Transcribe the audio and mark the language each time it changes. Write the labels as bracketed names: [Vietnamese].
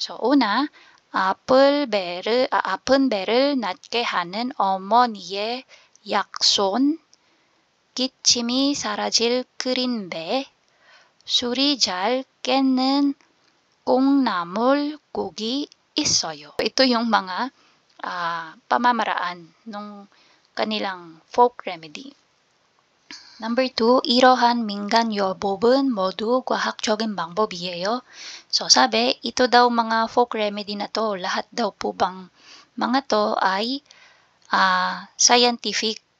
[Korean] So, una, 아픈 배를 낫게 하는 어머니의 약손, 기침이 사라질 끓인 배, 술이 잘 깨는 콩나물국이 있어요. [Filipino] Ito yung mga pamamaraan ng kanilang folk remedy. [Korean] Number 2, 이러한 민간요법은 모두 과학적인 방법이에요. [Filipino] So sabi, ito daw mga folk remedy na to, lahat daw po bang mga to ay scientific.